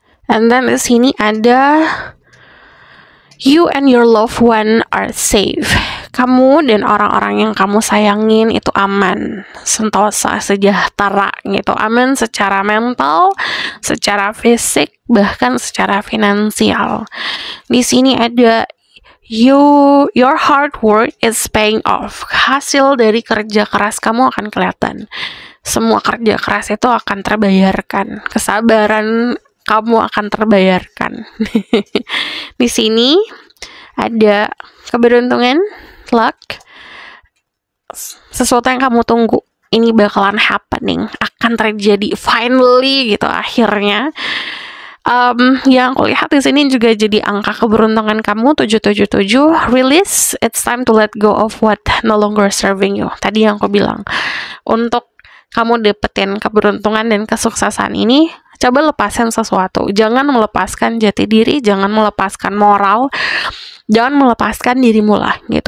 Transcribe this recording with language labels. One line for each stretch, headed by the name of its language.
English: And then
Indonesian: di sini ada
English: you and your loved one are safe.
Indonesian: Kamu dan orang-orang yang kamu sayangin itu aman, sentosa, sejahtera gitu. Aman secara mental, secara fisik, bahkan secara finansial. Di sini ada
English: your hard work is paying off.
Indonesian: Hasil dari kerja keras kamu akan kelihatan. Semua kerja keras itu akan terbayarkan. Kesabaran kamu akan terbayarkan. Di sini ada keberuntungan, luck, sesuatu yang kamu tunggu. Ini bakalan happening, akan terjadi finally gitu akhirnya. Yang aku lihat di sini juga jadi angka keberuntungan kamu 777.
English: Release, it's time to let go of what no longer serving you.
Indonesian: Tadi yang aku bilang, untuk kamu dapetin keberuntungan dan kesuksesan ini, coba lepasin sesuatu. Jangan melepaskan jati diri, jangan melepaskan moral, jangan melepaskan dirimu lah gitu.